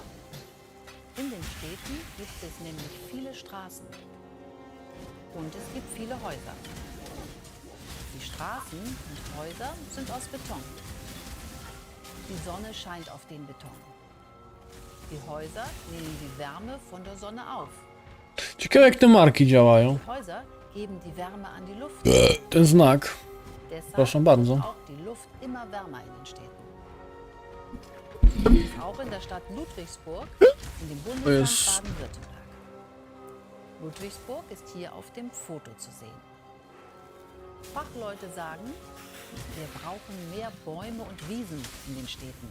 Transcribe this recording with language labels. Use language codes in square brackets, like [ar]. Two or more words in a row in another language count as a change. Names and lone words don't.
[de] In den Städten gibt es nämlich viele Straßen. Und es gibt viele Häuser. Die Straßen und Häuser sind aus Beton. Die Sonne scheint auf den Beton. Die Häuser nehmen die Wärme von der Sonne auf. [pl] Ciekawe jak te marki działają. [de] Die Häuser geben die Wärme an die Luft. [pl] Ten znak. [de] Deshalb [pl] Proszę bardzo. [de] ist auch die Luft immer wärmer in den Städten. Auch in der Stadt Ludwigsburg, in dem Bundesland Baden-Württemberg. Ludwigsburg ist hier auf dem Foto zu sehen. Fachleute sagen, wir brauchen mehr Bäume und Wiesen in den Städten.